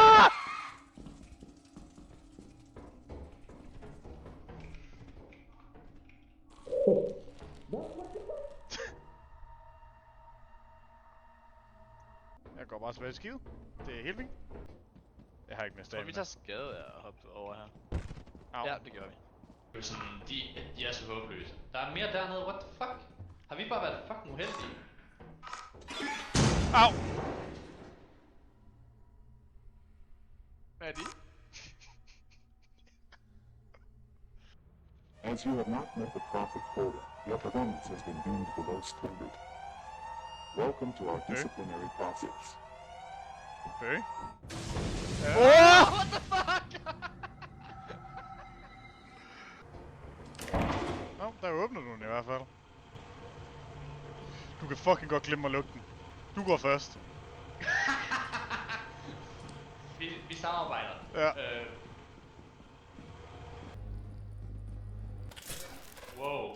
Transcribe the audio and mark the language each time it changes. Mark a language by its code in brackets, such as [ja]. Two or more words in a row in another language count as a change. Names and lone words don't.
[da] Jeg går bare tilbage til skide. Det er helt fint. Jeg har ikke mere Tror vi stamina. tager skade af at hoppe over her? Au. Ja, det gør vi. Det er sådan, de er så håbløse. Der er mere dernede, [en] what the fuck? [da] Har vi bare været fucking uheldige? Au! Hvad er de? [en] As you have not met the profit quota, your performance has been deemed below standard. Welcome to our disciplinary process. Okay. What the fuck? [da] Nå, der åbner du den i hvert fald. Du kan fucking godt glemme at lukke den. Du går først. vi samarbejder. Ja. Wow.